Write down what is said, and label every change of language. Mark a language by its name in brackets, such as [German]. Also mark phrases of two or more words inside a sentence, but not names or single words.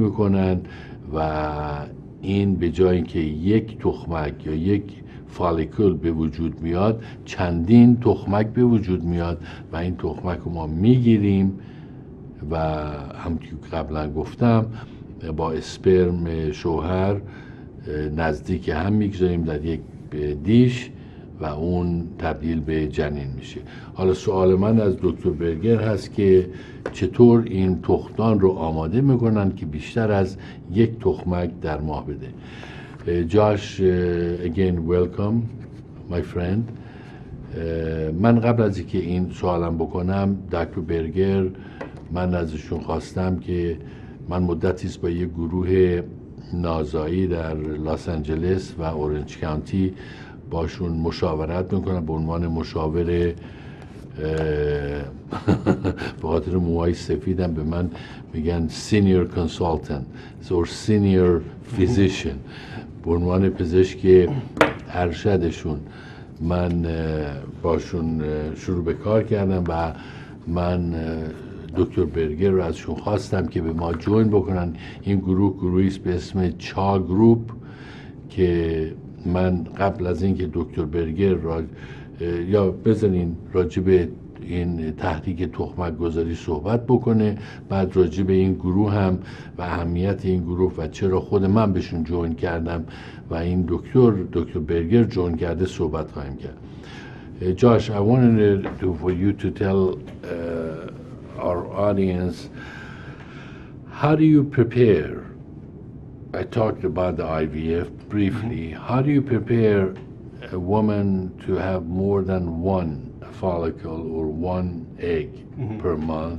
[Persian] میکنن و این به جای اینکه یک تخمک یا یک فالیکول به وجود میاد، چندین تخمک به وجود میاد و این تخمک رو ما میگیریم و همونطور که قبلا گفتم با اسپرم شوهر نزدیک هم میگذاریم در یک دیش و اون تبدیل به جنین میشه. حالا سوال من از دکتر برگر هست که چطور این تخمدان رو آماده میکنن که بیشتر از یک تخمک در ماه بده. [English] جاش again welcome my friend. [Persian] من قبل از اینکه این سوالم بکنم دکتر برگر، من ازشون خواستم که من مدتی است با یک گروه نازایی در لس آنجلس و اورنج کانتی باشون مشاورت میکنم به عنوان مشاور به خاطر موهای سفیدم به من میگن [English] senior consultant or senior physician، [Persian] به عنوان پزشک ارشدشون من باشون شروع به کار کردم و من دکتر برگر رو ازشون خواستم که به ما جوین بکنن. این گروهی است به اسم چا گروپ که من قبل از اینکه دکتر برگر یا بزنین راجع به این تحریک تخمک گذاری صحبت بکنه، بعد راجع به این گروه هم و اهمیت این گروه و چرا خود من بهشون جوین کردم و این دکتر برگر جوین کرده صحبت خواهیم کرد. [English] Josh, I wanted for you to tell our audience, how do you prepare? I talked about the IVF briefly. How do you prepare a woman to have more than one follicle or one egg per month?